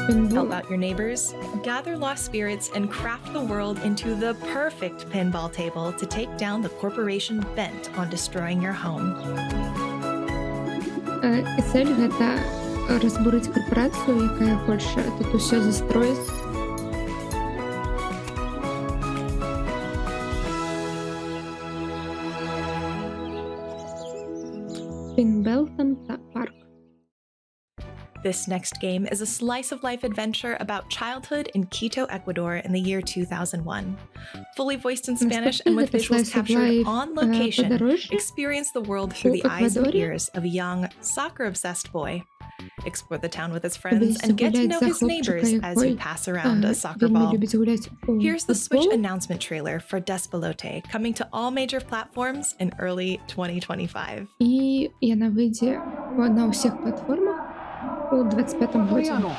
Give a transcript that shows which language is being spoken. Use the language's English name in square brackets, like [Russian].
[English] Help out your neighbors, gather lost spirits, and craft the world into the perfect pinball table to take down the corporation bent on destroying your home. [Belarusian] І цель гэта разбурыць карпорацыю, якая хоча тут усё застроіць. [English] Pimpleton Park. This next game is a slice-of-life adventure about childhood in Quito, Ecuador in the year 2001. Fully voiced in Spanish and with visuals captured on location, experience the world through the eyes and ears of a young, soccer-obsessed boy. Explore the town with his friends and get to know his neighbors as you pass around a soccer ball. Here's the Switch announcement trailer for Despalote, coming to all major platforms in early 2025. [Belarusian] І яна вийде на усіх платформах у 25-му році.